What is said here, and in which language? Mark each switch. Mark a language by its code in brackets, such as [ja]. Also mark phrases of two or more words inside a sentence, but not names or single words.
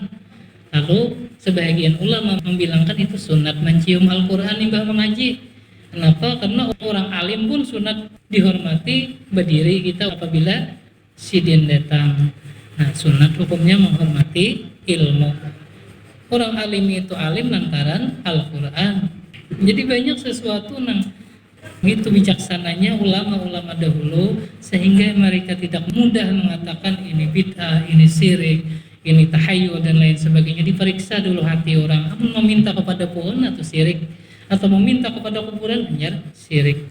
[id] Lalu sebagian ulama membilangkan itu sunat mencium Al-Quran imbah mengaji. Kenapa? Karena orang alim pun sunat dihormati berdiri kita apabila sidin datang. Nah, sunat hukumnya menghormati ilmu. Orang alim itu alim lantaran Al-Quran. Jadi banyak sesuatu yang itu bijaksananya ulama-ulama dahulu, sehingga mereka tidak mudah mengatakan ini bid'ah, ini syirik, ini tahayul dan lain sebagainya. Diperiksa dulu hati orang, mau meminta kepada pohon atau syirik, atau meminta kepada kuburan hanya syirik.